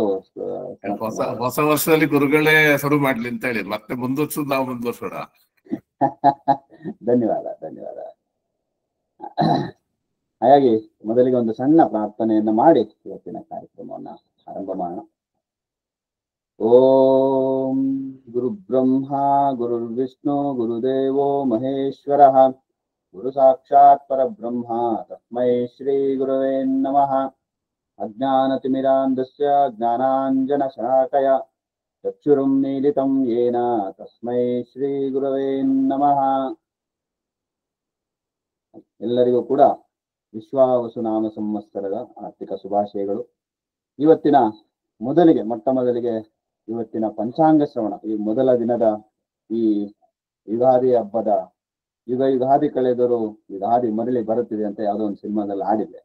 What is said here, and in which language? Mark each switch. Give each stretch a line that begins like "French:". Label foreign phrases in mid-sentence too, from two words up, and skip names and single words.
Kannada: ಹೊಸ ವರ್ಷದಲ್ಲಿ ಗುರುಗಳೇ ಶುರು ಮಾಡ್ಲಿ ಅಂತ ಹೇಳಿ ಮತ್ತೆ ಮುಂದುವರ್ಸೋದು ನಾವು ಮುಂದುವರ್ಸೋಣ. ಧನ್ಯವಾದ, ಧನ್ಯವಾದ. ಹಾಗಾಗಿ ಮೊದಲಿಗೆ ಒಂದು ಸಣ್ಣ ಪ್ರಾರ್ಥನೆಯನ್ನ ಮಾಡಿ ಇವತ್ತಿನ ಕಾರ್ಯಕ್ರಮವನ್ನ ಆರಂಭ ಮಾಡೋಣ.
Sanskrit: ಓಂ ಗುರು ಬ್ರಹ್ಮ ಗುರುರ್ ವಿಷ್ಣು ಗುರುದೇವೋ ಮಹೇಶ್ವರ ಗುರು ಸಾಕ್ಷಾತ್ ಪರಬ್ರಹ್ಮ ತಸ್ಮೈ ಶ್ರೀ ಗುರವೇ ನಮಃ. ಅಜ್ಞಾನತಿಮಿರಾಂಧಸ್ಯ ಜ್ಞಾನಾಂಜನಶಲಾಕಯ ಚಕ್ಷುರುನ್ಮೀಲಿತಂ ಯೇನ ತಸ್ಮೈ ಶ್ರೀ ಗುರವೇ ನಮಃ.
Kannada: ಎಲ್ಲರಿಗೂ ಕೂಡ ವಿಶ್ವಾವಸು ನಾಮ ಸಂವತ್ಸರದ ಆರ್ಥಿಕ ಶುಭಾಶಯಗಳು. ಇವತ್ತಿನ ಮೊಟ್ಟ ಮೊದಲಿಗೆ ಇವತ್ತಿನ ಪಂಚಾಂಗ ಶ್ರವಣ, ಈ ಮೊದಲ ದಿನದ ಈ ಯುಗಾದಿ ಹಬ್ಬದ ಯುಗಾದಿ ಕಳೆದರೂ ಯುಗಾದಿ ಮರಳಿ ಬರುತ್ತಿದೆ ಅಂತ ಯಾವುದೋ ಒಂದು ಸಿನಿಮಾದಲ್ಲಿ ಆಡಿದೆ.